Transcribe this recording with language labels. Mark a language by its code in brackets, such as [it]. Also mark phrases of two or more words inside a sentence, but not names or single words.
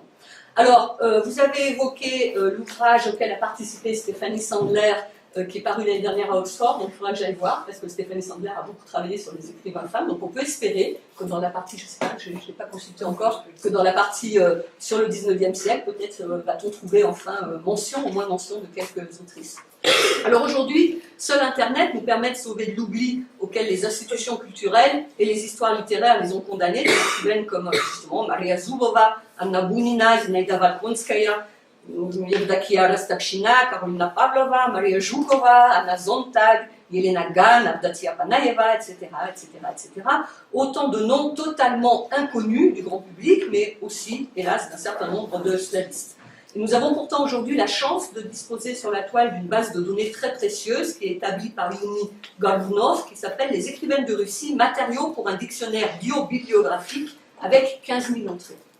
[fr] Alors, vous avez évoqué l'ouvrage auquel a participé Stéphanie Sandler, qui est paru l'année dernière à Oxford, donc il faudra que j'aille voir, parce que Stéphanie Sandler a beaucoup travaillé sur les écrivains femmes, donc on peut espérer que dans la partie, je ne sais pas, je ne l'ai pas consulté encore, que dans la partie sur le 19e siècle, peut-être va-t-on trouver enfin mention, au moins mention de quelques autrices. Alors aujourd'hui, seul Internet nous permet de sauver de l'oubli auquel les institutions culturelles et les histoires littéraires les ont condamnées, des écrivaines comme justement Maria Zubova, Anna Bounina, Zinaida Valkonskaya, Yevdakia Rostachina, Karolina Pavlova, Maria Zhukova, Anna Zontag, Yelena Gan, Avdatia Panaeva, etc., etc., etc. Autant de noms totalement inconnus du grand public, mais aussi, hélas, d'un certain nombre de slavistes. Et nous avons pourtant aujourd'hui la chance de disposer sur la toile d'une base de données très précieuse qui est établie par Yuni Galvunov, qui s'appelle Les écrivaines de Russie, matériaux pour un dictionnaire bio-bibliographique avec 15 000 entrées.